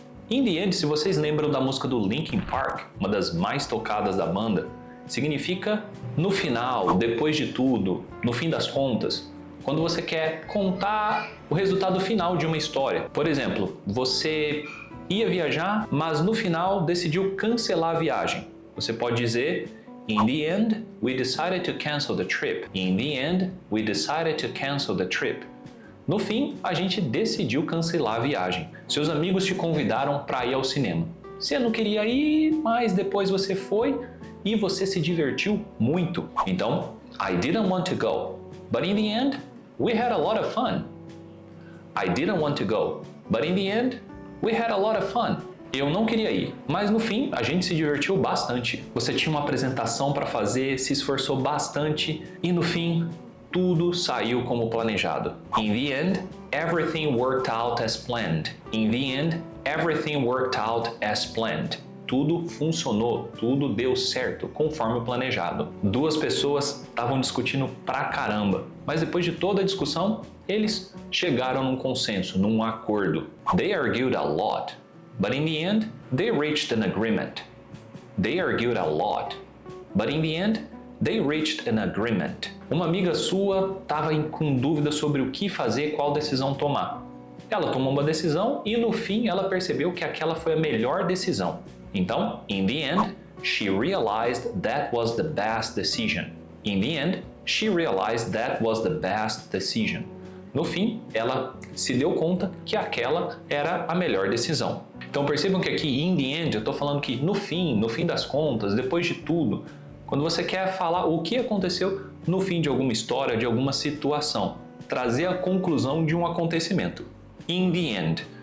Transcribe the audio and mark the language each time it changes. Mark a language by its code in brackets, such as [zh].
[pt] In the End, se vocês lembram da música do Linkin Park, uma das mais tocadas da banda, significa no final, depois de tudo, no fim das contas. Quando você quer contar o resultado final de uma história. Por exemplo, você ia viajar, mas no final decidiu cancelar a viagem. Você pode dizer: [en] In the end, we decided to cancel the trip. In the end, we decided to cancel the trip. [pt] No fim, a gente decidiu cancelar a viagem. Seus amigos te convidaram para ir ao cinema. Você não queria ir, mas depois você foi e você se divertiu muito. [en] Então, I didn't want to go, but in the end, we had a lot of fun. I didn't want to go, but in the end, we had a lot of fun. [pt] Eu não queria ir, mas no fim a gente se divertiu bastante. Você tinha uma apresentação para fazer, se esforçou bastante e no fim tudo saiu como planejado. [en] In the end, everything worked out as planned. In the end, everything worked out as planned. [pt] Tudo funcionou, tudo deu certo, conforme o planejado. Duas pessoas estavam discutindo pra caramba, mas depois de toda a discussão, eles chegaram num consenso, num acordo. [en] They argued a lot, but in the end, they reached an agreement. They argued a lot, but in the end, they reached an agreement. [pt] Uma amiga sua estava com dúvida sobre o que fazer, qual decisão tomar. Ela tomou uma decisão e no fim ela percebeu que aquela foi a melhor decisão. [en] Então, in the end, she realized that was the best decision. In the end, she realized that was the best decision. [pt] No fim, ela se deu conta que aquela era a melhor decisão. Então percebam que aqui, [en] in the end, [pt] eu estou falando que no fim das contas, depois de tudo, quando você quer falar o que aconteceu no fim de alguma história, de alguma situação, trazer a conclusão de um acontecimento. [en] In the end.